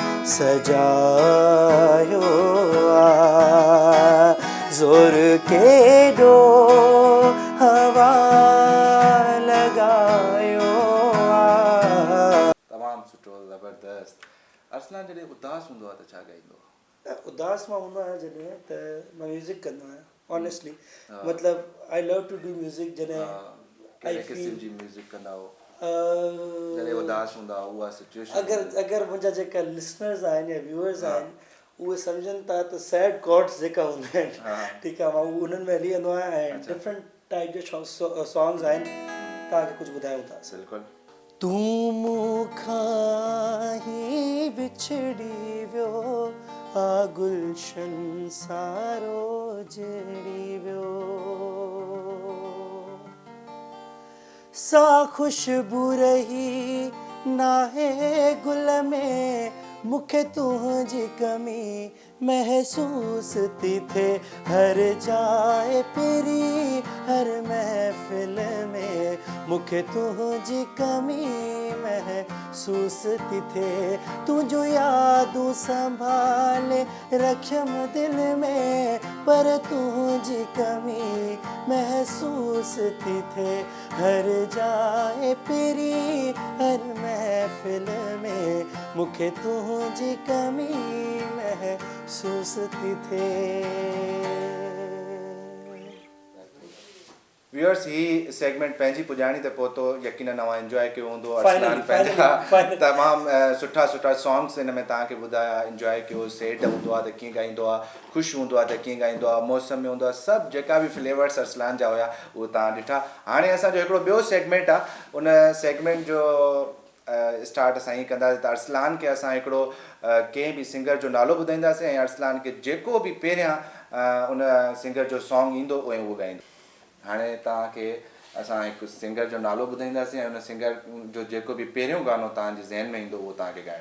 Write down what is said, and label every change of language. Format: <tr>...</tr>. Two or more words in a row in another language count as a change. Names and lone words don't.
<sd>सजायो आ, ज़ोर केॾो हवा लगायो आ। तमामु सुठो, ज़बरदस्त। अरसलान जॾहिं उदास हूंदो आहे त छा ॻाईंदो आहे? उदास मां हूंदो आहियां जॾहिं त मां म्यूज़िक कंदो आहियां, ऑनेस्टली।</sd> <en>मतिलबु I love to do music. जॾहिं</en> <sd>कहिड़े क़िस्म जी म्यूज़िक कंदा हो जॾहिं उदास हूंदा उहा सिचुएशन? अगरि मुंहिंजा जेका लिसनर्स आहिनि या व्यूअर्स आहिनि उहे सम्झनि था त</sd> <en>sad chords</en> <sd>जेका हूंदा आहिनि, ठीकु आहे, मां उन्हनि में हली वेंदो आहियां ऐं</sd> <en>different type</en> <sd>जो सॉन्ग्स आहिनि, तव्हांखे कुझु ॿुधायूं था। बिल्कुलु। तूं मूंखां ही बिछड़ी वियो आ, गुलशन सारो जड़ी वियो, सा ख़ुशबू रही नाहे गुल में मूंखे तुंहिंजी कमी महसूस थी थे हर जाए पिरी हर महफ़िल में मूंखे तुंहिंजी कमी महसूस थी थे तुंहिंजो यादूं संभाले रखियम दिल में पर तुंहिंजी कमी महसूस थी थे हर जाए पिरी हर महफ़िल में मूंखे तुंहिंजी कमी महसूस थी थे। व्यूअर्स ही सेगमेंट पंहिंजी पुॼाणी ते पहुतो यकीनन तव्हां एंजॉय कयो हूंदो</sd> <en>Finally,</en> <sd>अर्सलान पंहिंजा</sd> <en>finally.</en> <sd>तमामु सुठा सॉन्ग्स हिन में तव्हांखे ॿुधाया एंजॉय कयो सैड हूंदो आहे त कीअं ॻाईंदो आहे ख़ुशि हूंदो आहे त कीअं ॻाईंदो आहे मौसम में हूंदो आहे सभु जेका बि फ्लेवर्स अर्सलान जा हुया उहो तव्हां ॾिठा हाणे असांजो हिकिड़ो ॿियो सेगमेंट आहे उन सेगमेंट जो स्टार्ट असां ईअं कंदासीं त अर्सलान खे असां हिकिड़ो कंहिं बि सिंगर जो नालो ॿुधाईंदासीं ऐं अर्सलान खे जेको बि पहिरियां उन सिंगर जो सॉन्ग ईंदो उहे उहो ॻाईंदो हाणे तव्हांखे असां हिकु सिंगर जो नालो ॿुधाईंदासीं ऐं उन सिंगर जो जेको बि पहिरियों गानो तव्हांजे ज़हन में ईंदो उहो तव्हांखे ॻाइणो</sd>